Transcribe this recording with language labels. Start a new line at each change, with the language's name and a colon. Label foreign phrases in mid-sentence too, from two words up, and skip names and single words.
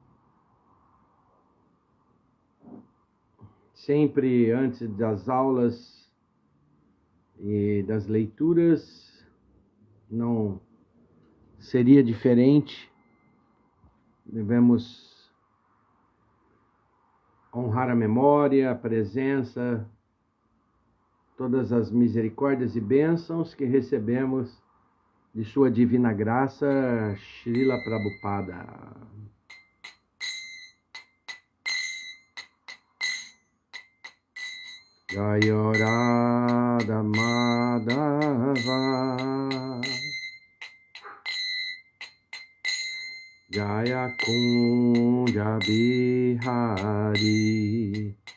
Portuguese: Sempre antes das aulas e das leituras, não seria diferente. Devemos honrar a memória, a presença, todas as misericórdias e bênçãos que recebemos de Sua Divina Graça, Srila Prabhupada.
Sanskrit: Jaya Radha Madhava Jaya Kunja Bihari